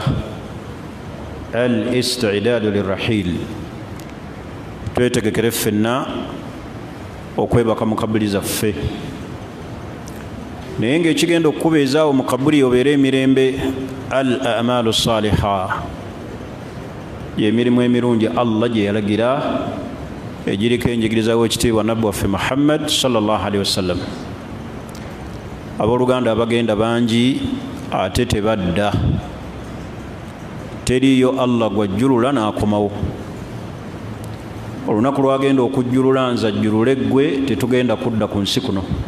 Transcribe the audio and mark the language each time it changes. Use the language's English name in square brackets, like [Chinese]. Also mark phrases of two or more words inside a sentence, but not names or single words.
[Arabic] الاستعداد للرحيل, [Ganda] twetegekere ffenna okwebaka mu kabuli zaffe. Naye ng'ekigenda okukubeezaawo mu kabuli obeere emirembe, [Arabic] الأعمال الصالحة, [Ganda] y'emirimu emirungi Allah gye yalagira, egiriko enjigiriza w'ekitiibwa nabbi waffe Muhammad [Arabic] صلى الله عليه وسلم. [Ganda] Abooluganda abagenda bangi ate tebadda. Teriyo Allah gwajjulula n'akomawo. Olunaku lwagenda okujjulula nze ajjulule ggwe, tetugenda kudda ku nsi kuno.